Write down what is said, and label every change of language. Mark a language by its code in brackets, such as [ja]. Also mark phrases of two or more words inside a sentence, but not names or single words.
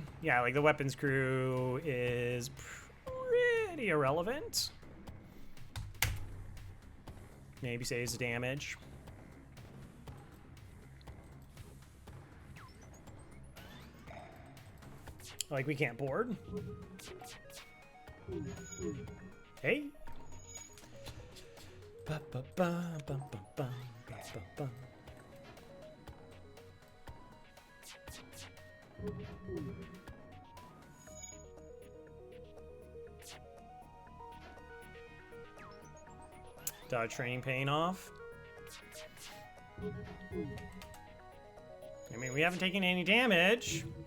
[en] Yeah, like the weapons crew is pretty irrelevant. Maybe saves the damage. Like, we can't board. Hey. Ba, ba, ba, ba, ba, ba, ba, ba. Dodge training paying off. I mean, we haven't taken any damage.